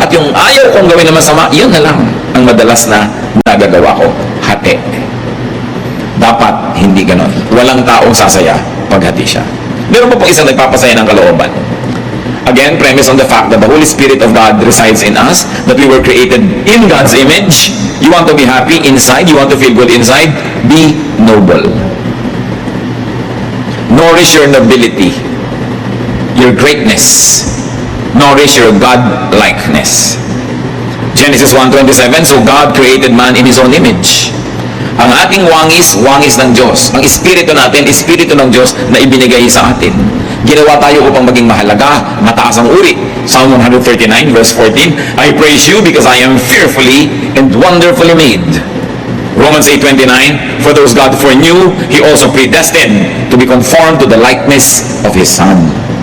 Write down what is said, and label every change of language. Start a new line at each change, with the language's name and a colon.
Filipino: At yung ayaw kong gawin na masama, yun na lang ang madalas na nagagawa ko. Hati. Dapat hindi ganon. Walang taong sasaya pag hati siya. Meron pa po isang nagpapasaya ng kalooban.
English: Again, premise on the fact that the Holy Spirit of God resides in us, that we were created in God's image. You want to be happy inside, you want to feel good inside, be noble. Nourish your nobility, your greatness. Nourish your God-likeness. Genesis 1:27, so God created man in His own image.
Filipino: Ang ating wangis, wangis ng Diyos. Ang espiritu natin, espiritu ng Diyos na ibinigay sa atin. Ginawa tayo upang maging mahalaga, mataas ang uri.
English: Psalm 139 verse 14, I praise you because I am fearfully and wonderfully made. Romans 8:29, for those God foreknew, He also predestined to be conformed to the likeness of His Son.